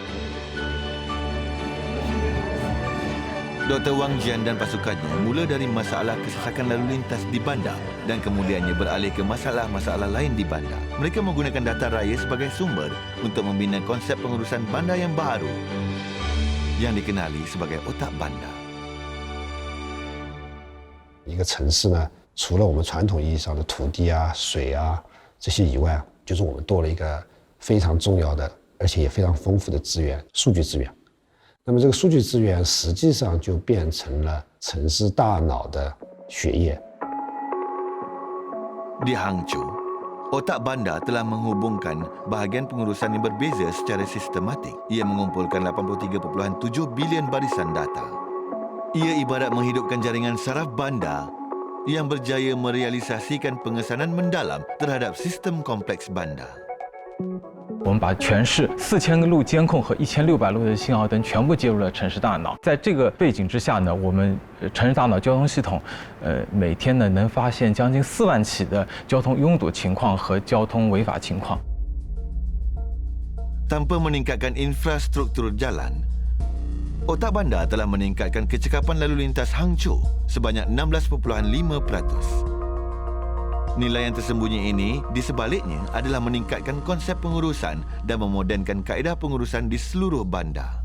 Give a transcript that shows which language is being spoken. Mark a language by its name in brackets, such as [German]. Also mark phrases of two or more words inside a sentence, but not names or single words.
[Malay] Dr. Wang Jian dan pasukannya mula dari masalah kesesakan lalu lintas di bandar dan kemudiannya beralih ke masalah-masalah lain di bandar. Mereka menggunakan data raya sebagai sumber untuk membina konsep pengurusan bandar yang baru yang dikenali sebagai otak bandar. [Chinese] 一个城市呢，除了我们传统意义上的土地啊、水啊这些以外，就是我们多了一个非常重要的，而且也非常丰富的资源——数据资源。那么这个数据资源实际上就变成了城市大脑的血液。 [Malay] Di Hangzhou, otak bandar telah menghubungkan bahagian pengurusan yang berbeza secara sistematik. Ia mengumpulkan 83.7 bilion barisan data. Ia ibarat menghidupkan jaringan saraf bandar yang berjaya merealisasikan pengesanan mendalam terhadap sistem kompleks bandar. [Chinese] 我们把全市4000个路监控和1600路的信号灯全部接入了城市大脑。在这个背景之下呢，我们城市大脑交通系统，每天呢能发现将近4万起的交通拥堵情况和交通违法情况。 [Malay] Tanpa meningkatkan infrastruktur jalan, Otak bandar telah meningkatkan kecekapan lalu lintas Hangzhou sebanyak 16.5%. Nilai yang tersembunyi ini di sebaliknya adalah meningkatkan konsep pengurusan dan memodenkan kaedah pengurusan di seluruh bandar.